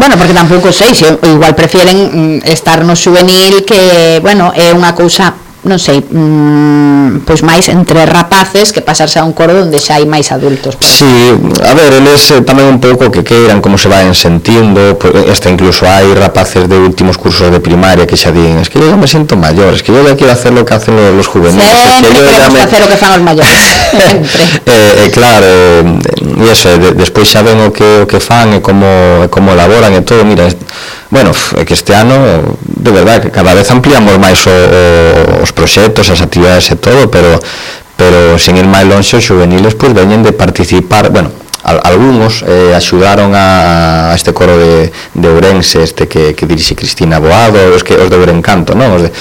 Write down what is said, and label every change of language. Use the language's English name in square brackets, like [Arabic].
[Galician] Bueno, porque tampouco sei, se igual prefieren estar no juvenil, que, bueno, é unha cousa, non sei, pois máis entre rapaces que pasarse a un coro onde xa hai máis adultos. Sí, a ver, eles tamén un pouco que queiran, como se vayan sentindo, pois, hasta incluso hai rapaces de últimos cursos de primaria que xa dicen, [Spanish] es que yo ya me siento mayor, es que yo ya quiero hacer lo que hacen los juveniles. [Galician] Sempre que [Spanish] yo queremos llame... hacer lo que [Galician] fan os mayores. Sempre. Claro, y eso, despois xa ven o que fan e como elaboran e todo, mira, bueno, é que este ano, de verdad, que cada vez ampliamos máis os proxectos, as actividades e todo, pero sin ir máis longe, os juveniles pues veñen de participar, bueno, algunos axudaron a este coro de Ourense, este que dirixe Cristina Boado, os de Ourencanto, ¿no?